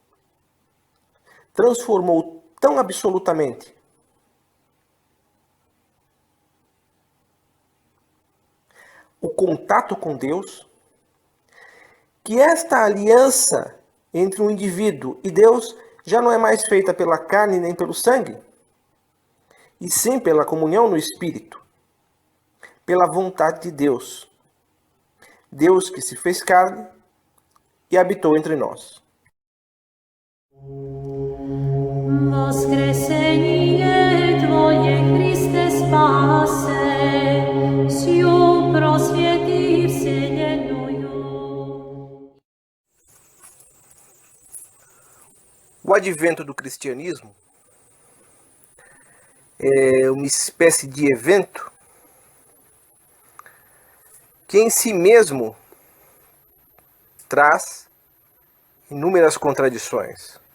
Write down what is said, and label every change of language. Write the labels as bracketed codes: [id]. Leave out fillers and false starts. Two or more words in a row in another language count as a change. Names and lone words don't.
[pt] transformou tão absolutamente o contato com Deus, que esta aliança entre um indivíduo e Deus já não é mais feita pela carne nem pelo sangue, e sim pela comunhão no Espírito, pela vontade de Deus. Deus que se fez carne e habitou entre nós. [cu] Воскресение Твое, Христе, спасе, сию просвети вселенную. [pt] O advento do cristianismo é uma espécie de evento que em si mesmo traz inúmeras contradições.